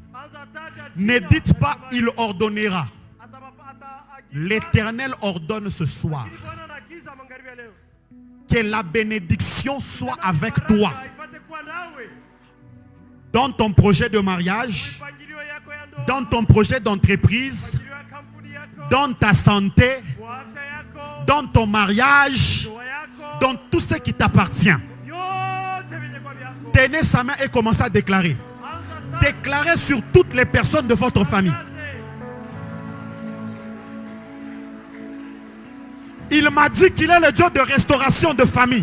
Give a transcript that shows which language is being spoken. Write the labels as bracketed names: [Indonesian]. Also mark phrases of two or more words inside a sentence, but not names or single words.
[French] Ne dites pas il ordonnera. L'Éternel ordonne ce soir que la bénédiction soit avec toi dans ton projet de mariage, dans ton projet d'entreprise, dans ta santé, dans ton mariage, [Swahili] ndoa yako, [French] dans tout ce qui t'appartient. [Swahili] yote vyenye kwa vyako. [French] Tenez sa main et commencez à déclarer. [Swahili] Anza ta- [French] Déclarez sur toutes les personnes de votre famille. [Swahili] kaze. [French] Il m'a dit qu'il est le Dieu de restauration de famille.